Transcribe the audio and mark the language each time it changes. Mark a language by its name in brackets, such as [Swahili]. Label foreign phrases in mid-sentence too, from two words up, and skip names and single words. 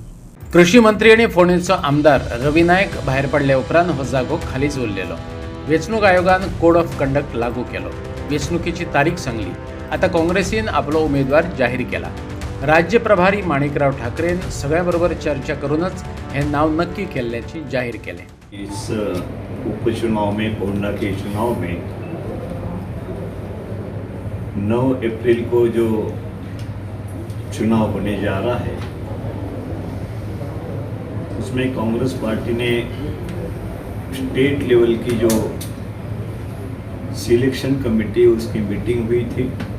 [Konkani] कृषी मंत्री आणि फोंडेंचो आमदार रवी नायक भायर पडले उपरांत हो जागो खालीच उरलेलो. वेंचणूक आयोगान [English] code of conduct [Konkani] लागू केलो. वेंचणुकेची तारीख सांगली. आता काँग्रेसीन आपलो उमेदवार जाहीर केला. राज्य प्रभारी माणिकराव ठाकरेन सगळ्यांबरोबर चर्चा करूनच हे नाव नक्की केल्ल्याचे जाहीर केले. [Hindi] इस उपचुनाव में, कोंडा के चुनाव में 9 अप्रैल को जो चुनाव होने जा रहा है उसमें कांग्रेस पार्टी ने [English] state level [Hindi] की जो [English] selection committee [Hindi] उसकी मीटिंग हुई थी,